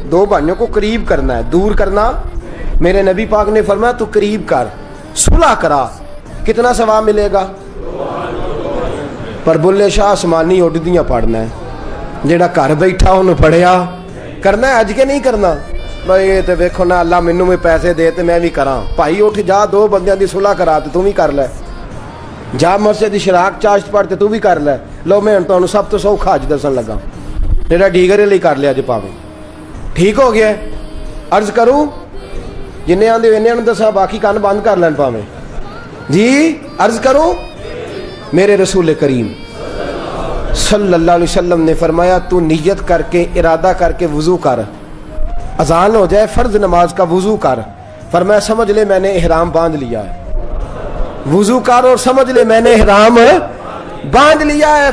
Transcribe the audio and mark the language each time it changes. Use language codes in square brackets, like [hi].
[ur] 2 بھائیوں کو قریب کرنا ہے، دور کرنا. میرے نبی پاک نے فرمایا تو قریب کر، صلح کرا. کتنا ثواب ملے گا؟ [pa] پر بلے شاہ آسمانی اڈدیاں پڑھنا ہے، جیڑا گھر بیٹھا انہوں پڑھیا کرنا ہے. اج کے نہیں کرنا بھائی یہ تو ویکھو نا اللہ مینوں میں پیسے دے تے میں بھی کراں. بھائی اٹھ جا 2 بندیاں دی صلح کرا تے تو بھی کر لے، جا مسجد دی شراک چاشت پڑھ تے تو بھی کر لے. لو میں تانوں سب تو سوکھا اج دسن لگا جیڑا ڈیگرے لئی کر لیا جے پاویں ٹھیک ہو گیا. عرض کروں جنہیں آندے انہاں نوں دسا باقی کان بند کر لین پاویں. [ur] جی عرض کروں میرے رسول کریم صلی اللہ علیہ وسلم نے فرمایا تو نیت کر کے ارادہ کر کے وضو کر، اذان ہو جائے فرض نماز کا وضو کر. فرمایا سمجھ لے میں نے احرام باندھ لیا ہے. وضو کر اور سمجھ لے میں نے احرام باندھ لیا ہے.